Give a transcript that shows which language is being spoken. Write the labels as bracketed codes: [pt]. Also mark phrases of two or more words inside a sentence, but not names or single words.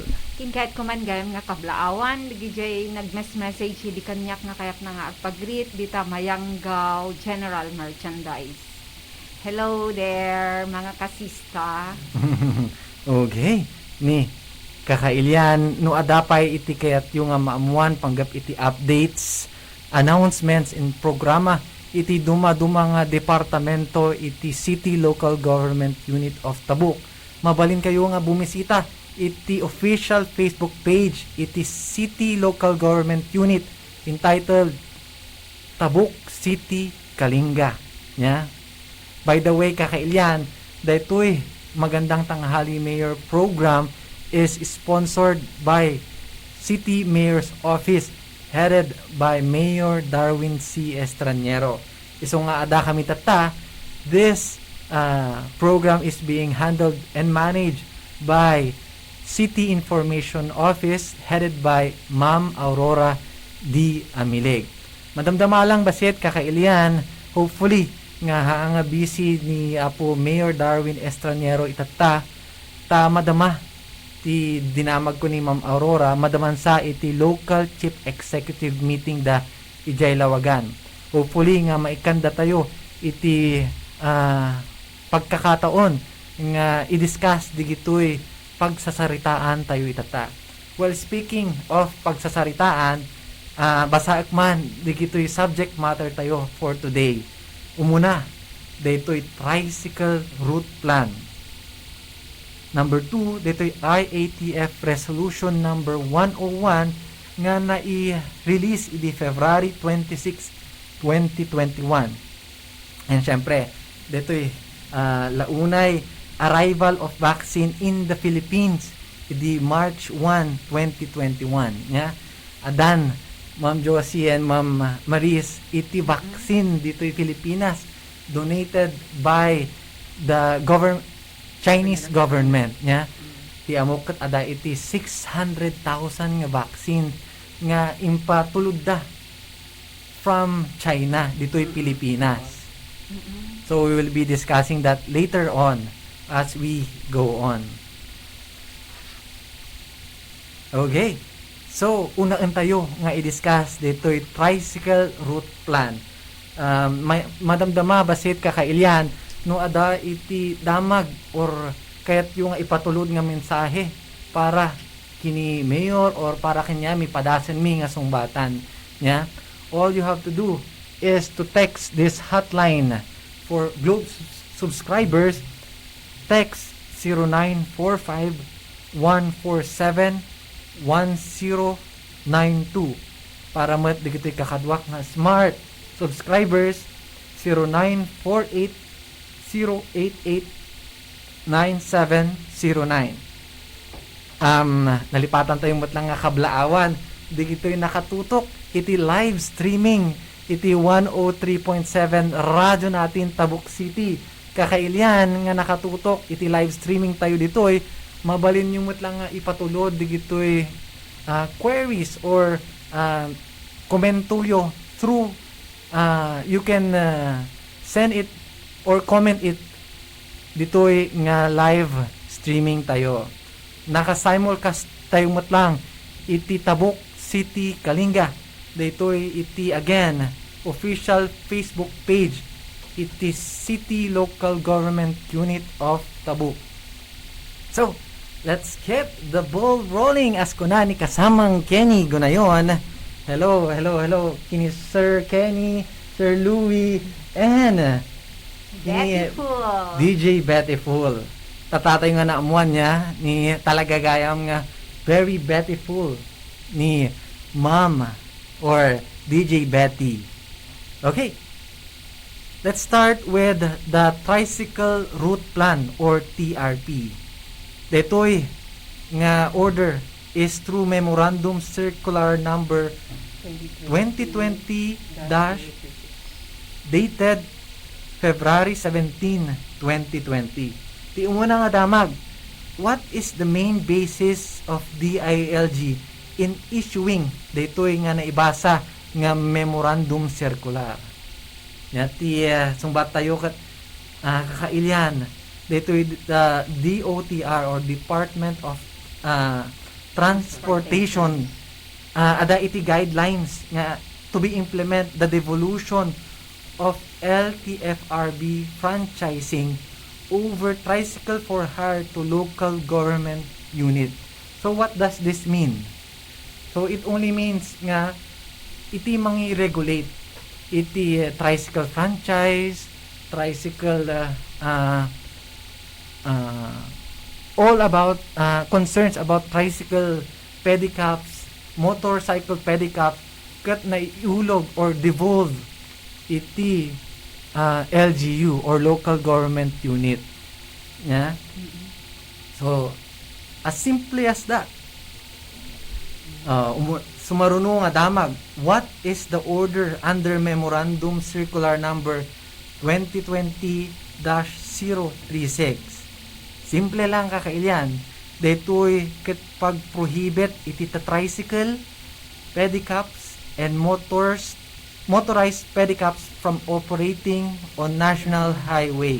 [ilo] Kin kahit kuman gayam nga kablaawan, digijay nag-message di kanyak nga kayak na nga agpag-greet dita Mayanggaw General Merchandise. [en] Hello there, [ilo] mga kasista. Okay, ni kakailyan no adapay iti kayat yung nga maamuan panggap iti updates, announcements in programa iti duma-duma nga departamento iti City Local Government Unit of Tabuk. Mabalin kayo nga bumisita iti [en] official Facebook page [ilo] iti City Local Government Unit entitled Tabuk City Kalinga. Nya? [en] By the way, [ilo] kakailyan, daytoy [tl] magandang tanghali [en] mayor program is sponsored by City Mayor's Office headed by Mayor Darwin C. Estranero. [ilo] Iso nga ada kami tata, [en] this program is being handled and managed by City Information Office headed by Ma'am Aurora D. Amilig. [ilo] Madamdama lang basit kakailian, hopefully nga nga busy ni Apo Mayor Darwin Estranero itata ta madama ti dinamag ko ni Ma'am Aurora madaman sa iti [en] local chief executive meeting [ilo] da ijay Lawagan. Hopefully nga maikanda tayo iti pagkakataon nga i-discuss digitoy pagsasaritaan tayo itata. [en] Well, speaking of [ilo] pagsasaritaan, basaak man digitoy [en] subject matter tayo for today. [ilo] Umuna, dito'y [en] tricycle route plan. [ilo] Number 2, dito'y IATF Resolution number 101 nga na-release idi February 26, 2021. [en] And syempre, [ilo] dito'y launay [en] arrival of vaccine in the Philippines idi March 1, 2021. Nya? [ilo] Adan, Ma'am Josie and Ma'am Maris, iti vaccine dito'y Pilipinas [en] donated by the Chinese government [ilo] nya. Ti amok ket ada iti 600,000 nga vaccine nga impatulod da from China dito'y Pilipinas. [en] So we will be discussing that later on as we go on. Okay. So, [ilo] unaan tayo nga i-discuss dito'y [en] tricycle route plan. [ilo] Madamdama basit kakailyan no ada iti damag or kayat yung ipatulod nga mensahe para kini mayor or para kanya mi padasen mi nga sungbatan nya. [en] All you have to do is to text this hotline for Globe subscribers. [ilo] Text 0945 147 1092 para mat digito'y kakadwak nga [en] smart subscribers [ilo] 0948-088-9709. Nalipatan tayong matlang nga kablaawan digito'y nakatutok iti [en] live streaming [ilo] iti 103.7 radyo natin Tabuk City. Kakailyan nga nakatutok iti [en] live streaming [ilo] tayo dito'y mabalin yung matlang nga ipatulod digito'y queries or komentuyo [en] through you can send it or comment it [ilo] dito'y nga [en] live streaming [ilo] tayo. Naka-simulcast tayo matlang iti Tabuk City Kalinga. Dito'y iti [en] again official Facebook page [ilo] iti City Local Government Unit of Tabuk. [en] So, let's keep the ball rolling as [ilo] kuna ni kasamang [en] Kenny Gunayon. Hello. [ilo] Kini Sir Kenny, Sir Louie, [en] and Beautiful. DJ Beautiful. [ilo] Tatatay nga naamuan niya ni talaga gayam nga [en] very beautiful [ilo] ni Ma'am or DJ Betty. [en] Okay. Let's start with the tricycle route plan or TRP. [ilo] Detoy nga [en] order is through Memorandum Circular number 2020 dated February 17, 2020. [ilo] Ti umuna nga damag, [en] what is the main basis of DILG in issuing [ilo] detoy nga naibasa nga [en] Memorandum Circular? [ilo] Ti sumbat tayo kat kakailyan dito'y [en] DOTR or Department of Transportation [ilo] ada iti [en] guidelines nga to be implement the devolution of LTFRB franchising over tricycle for hire to local government unit. So what does this mean? So it only means [ilo] nga iti mangi-regulate iti [en] tricycle franchise, tricycle all about concerns about tricycle pedicabs, motorcycle pedicabs [ilo] kat na iulog [en] or devolve iti LGU or local government unit. Yeah? So, as simply as that. [ilo] Sumaruno nga damag, [en] what is the order under Memorandum Circular Number 2020-036? [ilo] Simple lang kakailyan. Dito'y pag-prohibit iti tricycle, pedicabs, [en] and motorized pedicabs from operating on national highway.